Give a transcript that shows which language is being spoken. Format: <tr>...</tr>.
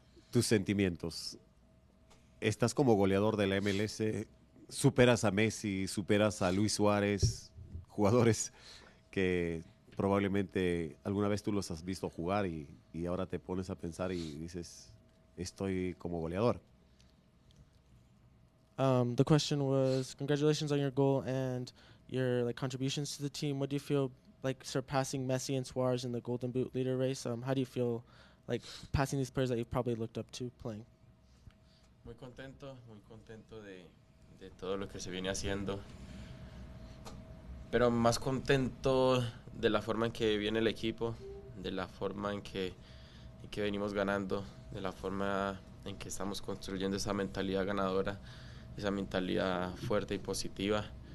<es>Tus sentimientos. Estás como goleador de la MLS, superas a Messi, superas a Luis Suárez, jugadores que probablemente alguna vez tú los has visto jugar y ahora te pones a pensar y dices, estoy como goleador.</es> <en>The question was, congratulations on your goal and your contributions to the team. What do you feel like surpassing Messi and Suarez in the Golden Boot leader race? How do you feel like passing these players that you've probably looked up to playing?</en> <es>Muy contento de todo lo que se viene haciendo, pero más contento de la forma en que viene el equipo, de la forma en que venimos ganando, de la forma en que estamos construyendo esa mentalidad ganadora, esa mentalidad fuerte y positiva.</es>